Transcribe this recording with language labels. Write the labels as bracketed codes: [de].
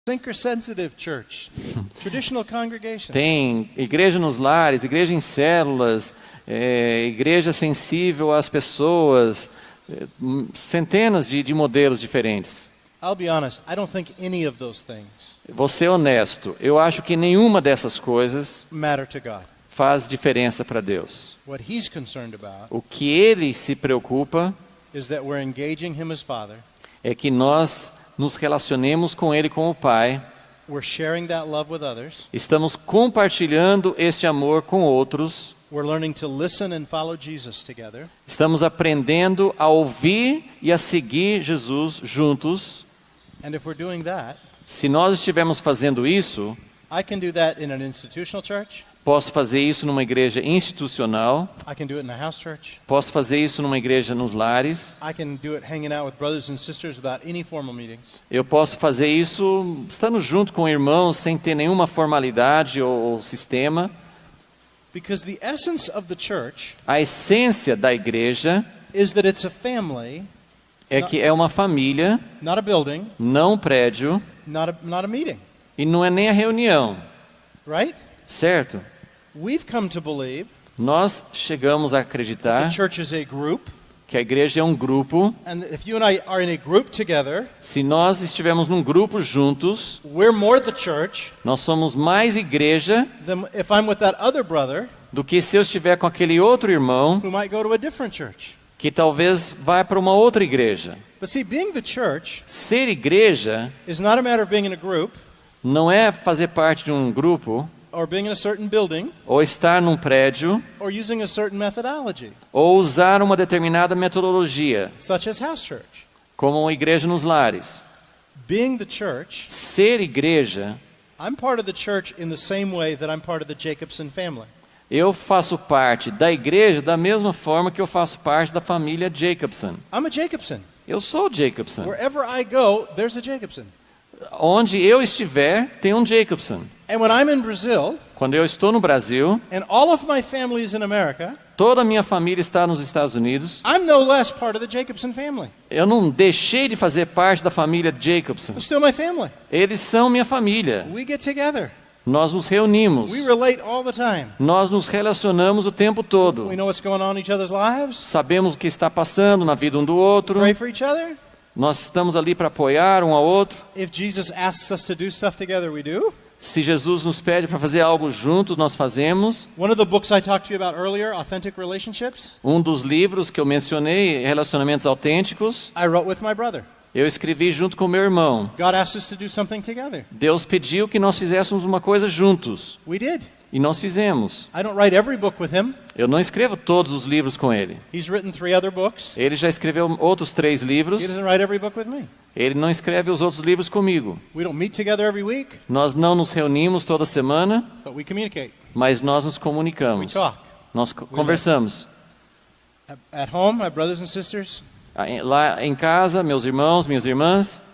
[en] Seeker-sensitive church, traditional congregations. [pt] Tem igreja nos lares, igreja em células, igreja sensível às pessoas, centenas de modelos diferentes. [en] I'll be honest, I don't think any of those things [pt] Vou ser honesto, eu acho que nenhuma dessas coisas [en] matter to God. [pt] faz diferença para Deus. [en] What He's concerned about [pt] O que Ele se preocupa [en] is that we're engaging Him as Father. [pt] é que nós nos relacionemos com Ele como Pai, [en] We're sharing that love with others. [pt] estamos compartilhando este amor com outros, [en] We're learning to listen and follow Jesus together. [pt] estamos aprendendo a ouvir e a seguir Jesus juntos. [en] And if we're doing that, [pt] Se nós estivermos fazendo isso, [en] I can do that in an institutional church. [pt] posso fazer isso numa igreja institucional, [en] I can do it in a house church. [pt] posso fazer isso numa igreja nos lares, [en] I can do it hanging out with brothers and sisters without any formal meetings. [pt] eu posso fazer isso estando junto com irmãos sem ter nenhuma formalidade ou sistema. [en] Because the essence of the church [pt] A essência da igreja [en] is that it's a family, [pt] é que é uma família, [en] not a building, [pt] não um prédio, [en] not a meeting, [pt] e não é nem a reunião, [en] right? [pt] certo? [en] We've come to believe [pt] Nós chegamos a [en] that [pt] acreditar [en] the church is a group, [pt] que a igreja é um grupo. [en] and that if you and I are in a group together, [pt] Se nós estivermos num grupo juntos, [en] we're more the church [pt] nós somos mais igreja [en] than if I'm with that other brother [pt] do que se eu estiver com aquele outro irmão [en] who might go to a different church. [pt] que talvez vá para uma outra igreja. [en] But see, being the church [pt] Ser igreja [en] is not a matter of being in a group [pt] não é fazer parte de um grupo, [en] or being in a certain building [pt] ou estar num prédio, [en] or using a certain methodology, [pt] ou usar uma determinada metodologia, [en] such as house church. [pt] como uma igreja nos lares. [en] Being the church, [pt] Ser igreja, [en] I'm part of the church in the same way that I'm part of the Jacobson family. [pt] eu faço parte da igreja da mesma forma que eu faço parte da família Jacobson. [en] I'm a Jacobson. [pt] Eu sou Jacobson. [en] Wherever I go, there's a Jacobson. [pt] Onde eu estiver, tem um Jacobson. [en] And when I'm in Brazil, [pt] Quando eu estou no Brasil, [en] and all of my family is in America, [pt] toda a minha família está nos Estados Unidos, [en] I'm no less part of the Jacobson family. [pt] eu não deixei de fazer parte da família Jacobson. [en] They're still my family. [pt] Eles são minha família. [en] We get together. [pt] Nós nos reunimos. [en] We relate all the time. [pt] Nós nos relacionamos o tempo todo. [en] We know what's going on in each other's lives. [pt] Sabemos o que está passando na vida um do outro. [en] Pray for each other. [pt] Nós estamos ali para apoiar um ao outro. [en] If Jesus asks us to do stuff together, we do. [pt] Se Jesus nos pede para fazer algo juntos, nós fazemos. [en] One of the books I talked to you about earlier, Authentic Relationships, [pt] Um dos livros que eu mencionei, Relacionamentos Autênticos, [en] I wrote with my brother. [pt] eu escrevi junto com meu irmão. [en] God asked us to do something together. [pt] Deus pediu que nós fizéssemos uma coisa juntos. [en] We did. [pt] E nós fizemos. [en] I don't write every book with him. [pt] Eu não escrevo todos os livros com ele. [en] He's written 3 other books. [pt] Ele já escreveu outros 3 livros. [en] He doesn't write every book with me. [pt] Ele não escreve os outros livros comigo. [en] We don't meet together every week, [pt] Nós não nos reunimos toda semana, [en] but we communicate. [pt] mas nós nos [en] We [pt] comunicamos. [en] talk. [pt] Nós conversamos. [en] At home, my brothers and sisters [pt] Lá em casa, meus irmãos, minhas irmãs,